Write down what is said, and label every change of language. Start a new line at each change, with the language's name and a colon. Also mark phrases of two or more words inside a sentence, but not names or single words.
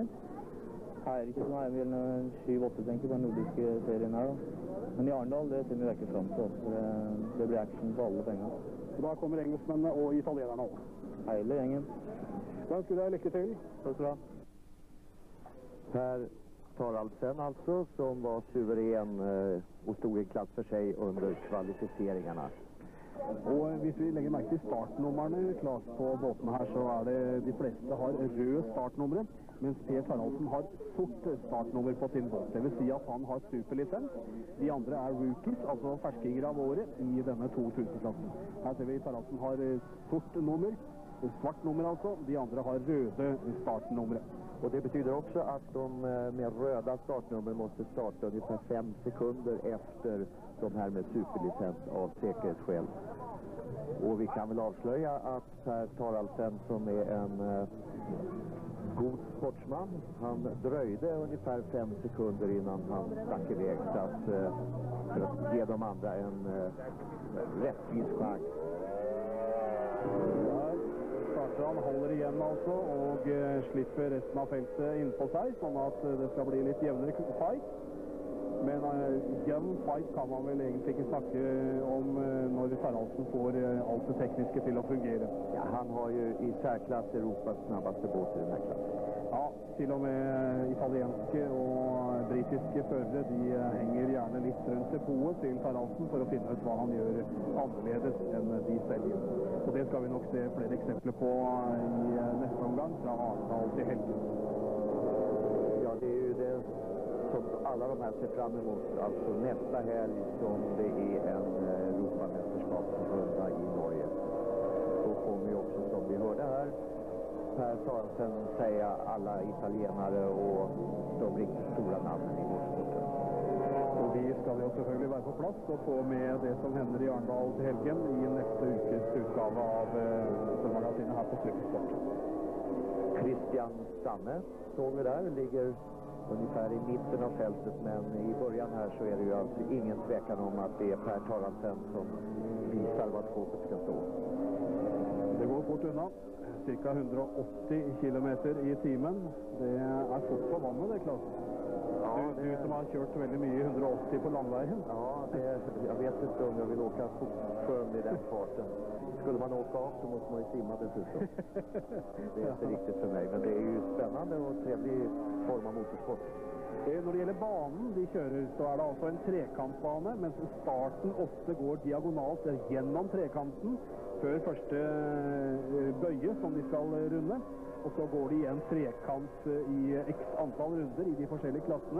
Norwegian: Her er det ikke sånn, her er vi 7-8 tenker på den nordiske serien her da. Men i Arendal, det ser vi virkelig frem til. Det blir action på alle penger. Så da kommer engelskmennene og italienerne også. Hele gjengen. Da ønsker jeg deg lykke til. Takk skal du ha.
Swedish: Per Taraldsen alltså, som var suveren och stod i klass för sig under kvalificeringarna.
Norwegian: Og hvis vi legger merke til startnummerne klart på båten her, så er det de fleste har rød startnumre, mens Per Taraldsen har sort startnummer på sin båt. Det vil si at han har superlisens. De andre er rookies, altså ferskinger av året i denne 2000-klassen. Her ser vi Taraldsen har sort nummer, svart nummer altså. De andre har røde startnumre.
Swedish: Och det betyder också att de med röda startnummer måste starta ungefär 5 sekunder efter de här med superlicens av säkerhetsskäl. Och vi kan väl avslöja att Per Taraldsen, som är en god sportsman, han dröjde ungefär 5 sekunder innan han stack iväg, så att, för att ge de andra en rättvis chans.
Norwegian: Han holder igjen altså, og slipper resten av feltet innpå seg, sånn at det skal bli litt jevnere fight. Men
English: gun fight
Norwegian: kan man vel egentlig ikke snakke om når Taraldsen får alt det tekniske til å fungere. Ja, han har jo i særklass Europas
Swedish: snabbaste båt
Norwegian: i denne klassen. Ja, til og med italienske og britiske førere, de henger gjerne litt rundt depotet til Taraldsen for å finne ut hva han gjør annerledes enn de selv gjør. Og det skal vi nok se flere eksempler på i neste omgang fra Arendal til helgen.
Swedish: Ja,
Norwegian: det er jo
Swedish: det som alla de här ser fram emot, alltså nästa helg som det är en Europamästerskapsrunda i Norge. Då kommer ju också, som vi hörde här, Per Taraldsen säga alla italienare och de riktigt stora namnen i motorsporten.
Norwegian: Og vi skal jo selvfølgelig være på plass og få med det som hender i Arendal til helgen i neste ukes utgave av Motormagasinet her på Supersport.
Swedish: Christian Stanne såg vi där, ligger ungefär i mitten av fältet, men i början här så är det ju alltså ingen tvekan om att det är Per Taraldsen som visar vad skåpet ska stå.
Norwegian: Det går fort unna. Cirka 180 kilometer i timen. Det er fort på vannet, det, Klaus. Ja, du som har kjørt veldig mye 180 på landveien.
Swedish: Ja, jag vet inte om jag vill åka sjön i den farten. Skulle man åka av så måste man ju simma dessutom. Det är inte riktigt för mig, men det är ju spännande och trevlig form av motorsport.
Norwegian: Når det gjelder banen de kjører, så er det altså en trekantbane, mens starten ofte går diagonalt gjennom trekanten før første bøye som de skal runde. Og så går de igjen trekant i x antall runder i de forskjellige klassene.